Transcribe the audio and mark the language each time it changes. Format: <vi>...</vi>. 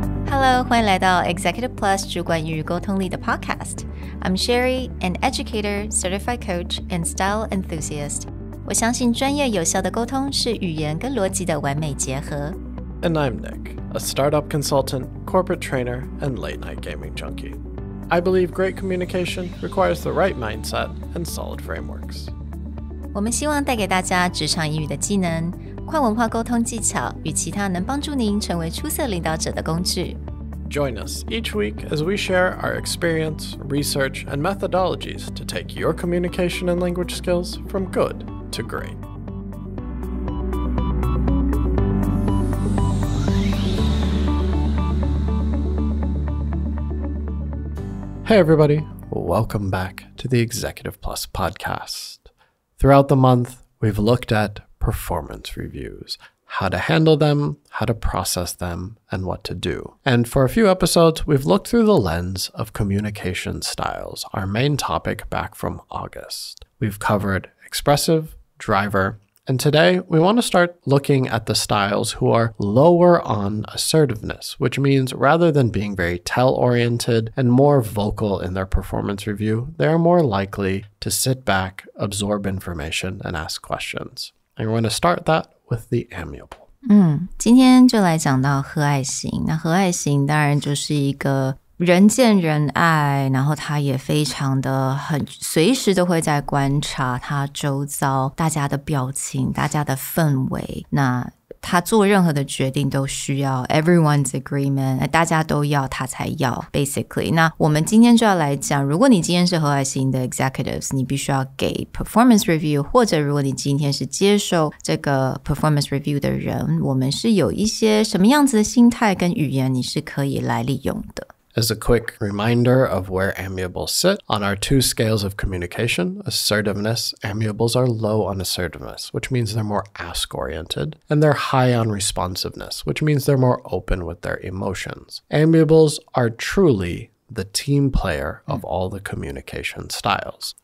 <en>Hello，</en> <zh>欢迎来到</zh> <en>Executive Plus</en> <zh>主管与沟通力的</zh> <en>Podcast。I'm Sherry, an educator, certified coach, and style enthusiast.</en> <zh>我相信专业有效的沟通是语言跟逻辑的完美结合。</zh> <en>And I'm Nick, a startup consultant, corporate trainer, and late-night gaming junkie. I believe great communication requires the right mindset and solid frameworks.</en> <zh>我们希望带给大家职场英语的技能、跨文化沟通技巧与其他能帮助您成为出色领导者的工具。</zh> <en>Join us each week as we share our experience, research, and methodologies to take your communication and language skills from good to great. Hey everybody, welcome back to the Executive Plus podcast. Throughout the month, we've looked at performance reviews, how to handle them, how to process them, and what to do. And for a few episodes, we've looked through the lens of communication styles, our main topic back from August. We've covered expressive, driver, and today we want to start looking at the styles who are lower on assertiveness, which means rather than being very tell-oriented and more vocal in their performance review, they are more likely to sit back, absorb information, and ask questions. And we're going to start that with the amiable.</en> <zh>今天就来讲到和蔼型。那和蔼型当然就是一个人见人爱，然后他也非常的随时都会在观察他周遭大家的表情、大家的氛围。那他做任何的决定都需要</zh> <en>everyone's agreement，</en> <zh>大家都要他才要 basically。那我们今天就要来讲，如果你今天是和蔼型的 executives， 你必须要给 performance review， 或者如果你今天是接受这个 performance review 的人，我们是有一些什么样子的心态跟语言你是可以来利用的。</zh> <en>As a quick reminder of where amiables sit, on our two scales of communication, assertiveness, amiables are low on assertiveness, which means they're more ask-oriented, and they're high on responsiveness, which means they're more open with their emotions. Amiables are truly the team player of all the communication styles.</en>